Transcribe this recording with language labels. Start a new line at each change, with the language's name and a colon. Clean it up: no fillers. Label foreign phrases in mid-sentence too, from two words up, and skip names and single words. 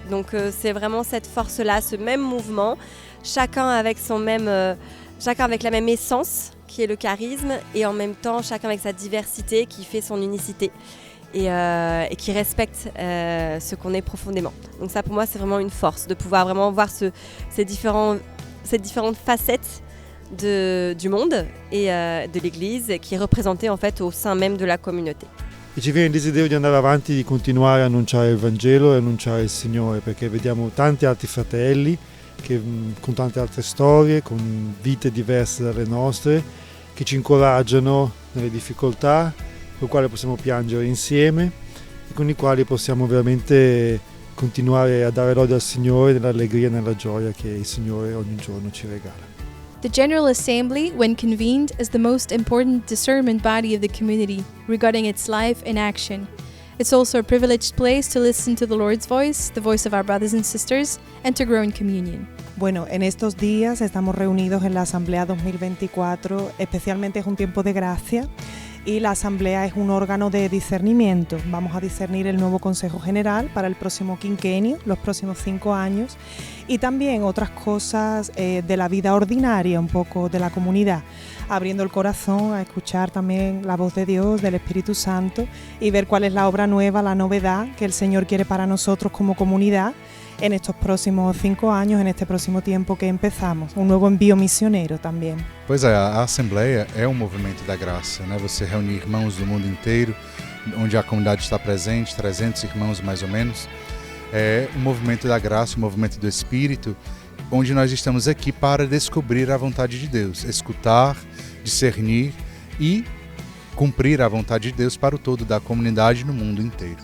French: Donc c'est vraiment cette force-là, ce même mouvement, chacun avec la même essence qui est le charisme, et en même temps chacun avec sa diversité qui fait son unicité et qui respecte ce qu'on est profondément. Donc ça pour moi c'est vraiment une force de pouvoir vraiment voir ces différentes facettes du monde et de l'Église qui est représentée en fait au sein même de la communauté.
Italian: E ci viene il desiderio di andare avanti, di continuare a annunciare il Vangelo e annunciare il Signore, perché vediamo tanti altri fratelli che, con tante altre storie, con vite diverse dalle nostre, che ci incoraggiano nelle difficoltà, con i quali possiamo piangere insieme e con i quali possiamo veramente continuare a dare lode al Signore nell'allegria e nella gioia che il Signore ogni giorno ci regala.
English: The General Assembly, when convened, is the most important discernment body of the community regarding its life and action. It's also a privileged place to listen to the Lord's voice, the voice of our brothers and sisters, and to grow in communion.
Spanish: Bueno, en estos días estamos reunidos en la Asamblea 2024, especialmente es un tiempo de gracia, y la Asamblea es un órgano de discernimiento. Vamos a discernir el nuevo Consejo General para el próximo quinquenio, los próximos 5 años, y también otras cosas de la vida ordinaria, un poco de la comunidad, abriendo el corazón a escuchar también la voz de Dios, del Espíritu Santo, y ver cuál es la obra nueva, la novedad que el Señor quiere para nosotros como comunidad en estos próximos 5 años, en este próximo tiempo que empezamos, un nuevo envío misionero também.
Portuguese: Pois é, a Assembleia é um movimento da graça, né? Você reunir irmãos do mundo inteiro, onde a comunidade está presente, 300 irmãos mais ou menos. É um movimento da graça, um movimento do Espírito, onde nós estamos aqui para descobrir a vontade de Deus, escutar, discernir e cumprir a vontade de Deus para o todo da comunidade no mundo inteiro.